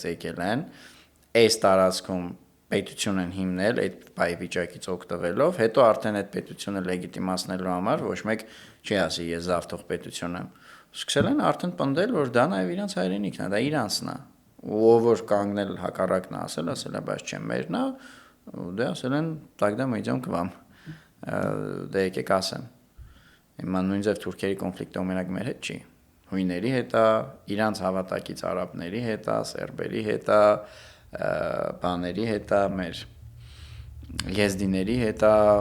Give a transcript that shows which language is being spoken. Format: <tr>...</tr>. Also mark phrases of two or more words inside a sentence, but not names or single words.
<hy>եկել են, այս տարածքում պետություն են հիմնել այդ բայ վիճակից օգտվելով, հետո արդեն այդ պետությունը լեգիտիմացնելու համար ոչ մեկ չի ասի ես զավթող պետություն եմ։ Սկսել են արդեն պնդել, որ դա նաև իրանց հայրենիքն է, դա իրանցն է։ Ու ով որ կանգնել հակառակն է ասել է, բայց չէ մերն է, դե ասել են</hy> <ru>тогда мы идем к вам։</ru> <hy>Դե եկեք ասեմ։ Հիմա նույն ձև թուրքերի կոնֆլիկտը մենակ մեր հետ չի։ Հույների հետ է, իրանց հավատակից արաբների հետ է, սերբերի հետ է, բաների հետ է, մեր եզդիների հետ է,</hy>